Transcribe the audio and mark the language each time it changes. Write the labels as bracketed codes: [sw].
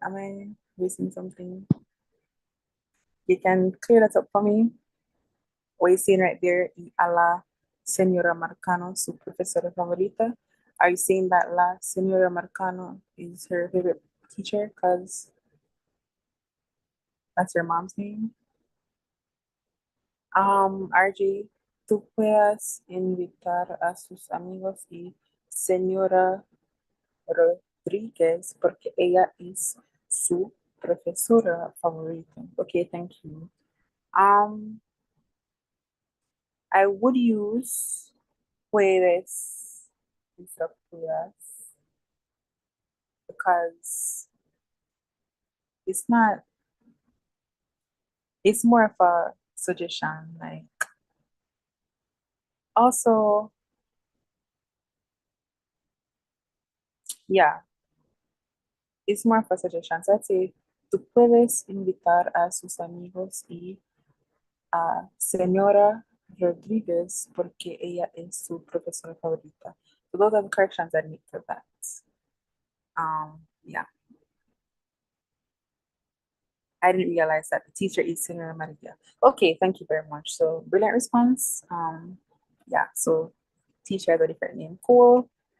[en] Am I missing something? You can clear that up for me. What you saying right there, [es] y a la Señora Marcano, su profesora favorita. [en] Are you saying that la Señora Marcano is her favorite teacher because that's her mom's name? [es] RJ, tú puedes invitar a sus amigos y Señora Rodríguez porque ella es su profesora favorita. [en] Okay, thank you. Um, I would use puedes instead of puedas because it's not, it's more of a suggestion. Like, also, Yeah, it's more for suggestions. [es] I'd say, tú puedes invitar a sus amigos y a Señora Rodriguez porque ella es su profesora favorita. [en] So those are the corrections I need for that. Yeah. I didn't realize that the teacher is Senora Maria. Okay, thank you very much. So brilliant response. Yeah, so teacher has a different name. Cool.